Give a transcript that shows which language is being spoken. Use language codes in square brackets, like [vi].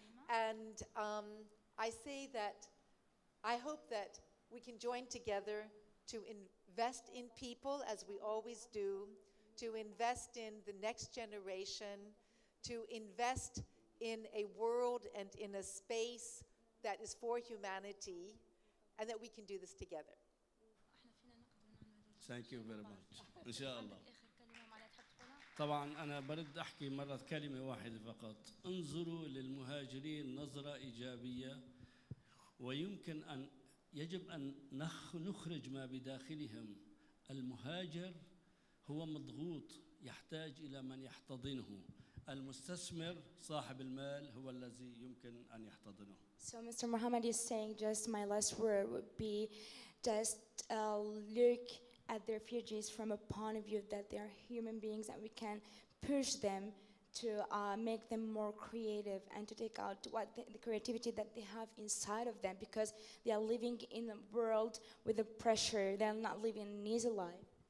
[en] And I say that I hope that we can join together to invest in people, as we always do, to invest in the next generation, to invest in a world and in a space that is for humanity, and that we can do this together. Thank you very much. إن شاء الله. [ar] طبعا أنا برد أحكي مرة كلمة واحدة فقط. انظروا للمهاجرين نظرة إيجابية، ويمكن أن يجب أن نخرج ما بداخلهم. المهاجر هو مضغوط، يحتاج إلى من يحتضنه. المستثمر صاحب المال هو الذي يمكن أن يحتضنه. [en] So Mr. Mohammed is saying, just my last word would be, just look at the refugees from a point of view that they are human beings, and we can push them to make them more creative and to take out the creativity that they have inside of them, because they are living in a world with the pressure. They are not living an easy life.